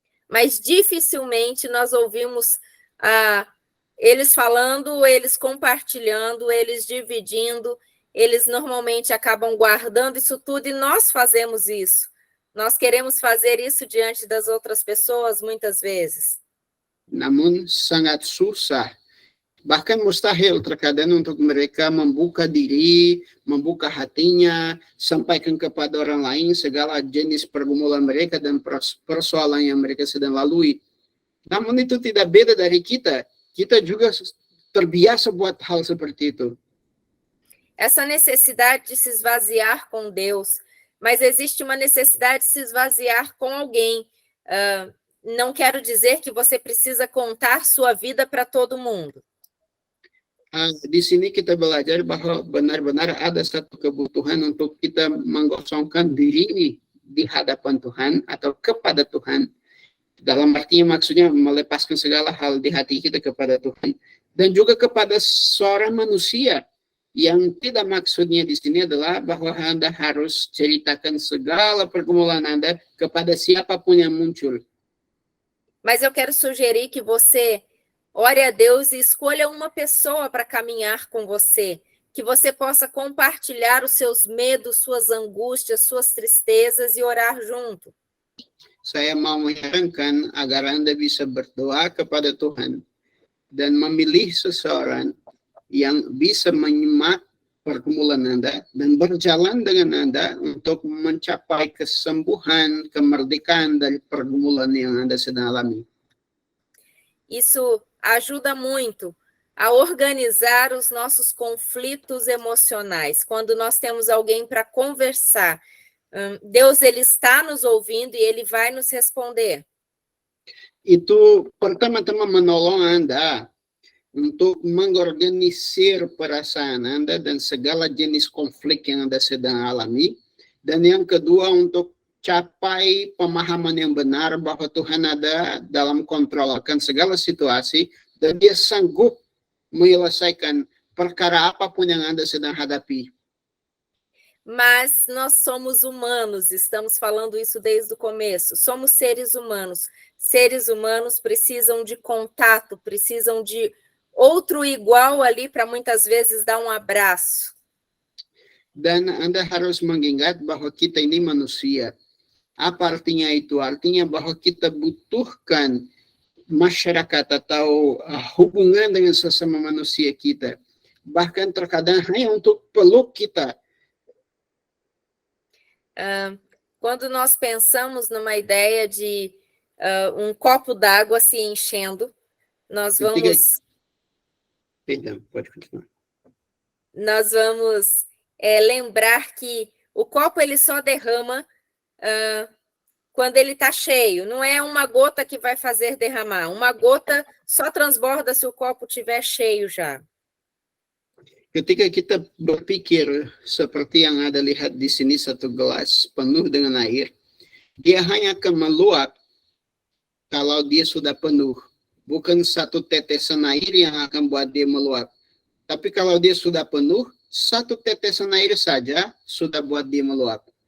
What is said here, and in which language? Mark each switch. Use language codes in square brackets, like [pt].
[pt] Mas dificilmente nós ouvimos eles falando, eles compartilhando, eles dividindo, eles normalmente acabam guardando isso tudo e nós fazemos isso. Nós queremos fazer isso diante das outras pessoas muitas vezes. [id] Namun sangat susah, bahkan mustahil terkadang untuk mereka membuka diri, membuka hatinya, sampaikan kepada orang lain segala jenis pergumulan mereka dan persoalan yang mereka sedang lalui. Namun itu tidak beda dari kita. Kita juga terbiasa buat hal seperti itu. [pt] Essa necessidade de se esvaziar com Deus, mas existe uma necessidade de se esvaziar com alguém. Não quero dizer que você precisa contar sua vida para todo mundo. [id] Di sini kita belajar bahwa benar-benar ada satu kebutuhan untuk kita menggosongkan diri di hadapan Tuhan atau kepada Tuhan. Dalam artinya maksudnya melepaskan segala hal di hati kita kepada Tuhan. Dan juga kepada seorang manusia yang tidak maksudnya di sini adalah bahwa Anda harus ceritakan segala pergumulan Anda kepada siapapun yang muncul. [pt] Mas eu quero sugerir que você ore a Deus e escolha uma pessoa para caminhar com você, que você possa compartilhar os seus medos, suas angústias, suas tristezas e orar junto. [id] Saya mau menyarankan agar Anda bisa berdoa kepada Tuhan dan memilih seseorang yang bisa menyimak pergumulan Anda dan berjalan dengan Anda untuk mencapai kesembuhan, kemerdekaan dari pergumulan yang Anda sedang alami. [pt] Isso ajuda muito a organizar os nossos conflitos emocionais. Quando nós temos alguém para conversar, Deus ele está nos ouvindo e ele vai nos responder. [id] Itu pertama-tama menolong Anda untuk mengorganisir perasaan Anda dan segala jenis konflik yang Anda sedang alami. Dan yang kedua, untuk capai pemahaman yang benar bahwa Tuhan ada dalam kontrol akan segala situasi dan Dia sanggup menyelesaikan perkara apapun yang Anda sedang hadapi. [pt] Mas nós somos humanos, estamos falando isso desde o começo. Somos seres humanos. Seres humanos precisam de contato, precisam de outro igual ali para muitas vezes dar um abraço. [id] Dan Anda harus mengingat bahwa kita ini manusia. Apa artinya itu? Artinya bahwa kita butuhkan masyarakat atau hubungan dengan sesama manusia kita. Bahkan terkadang hanya untuk peluk kita. [pt] Quando nós pensamos numa ideia de um copo d'água se enchendo, nós vamos... Perdão, pode continuar. Nós vamos lembrar que o copo ele só derrama quando ele está cheio. Não é uma gota que vai fazer derramar. Uma gota só transborda se o copo estiver cheio já. [id] Ketika kita berpikir seperti yang Anda lihat di sini, satu gelas penuh dengan air, dia hanya akan meluap kalau dia sudah penuh. Bukan satu tetesan air yang akan buat dia meluap. Tapi kalau dia sudah penuh, satu tetesan air saja sudah buat dia meluap.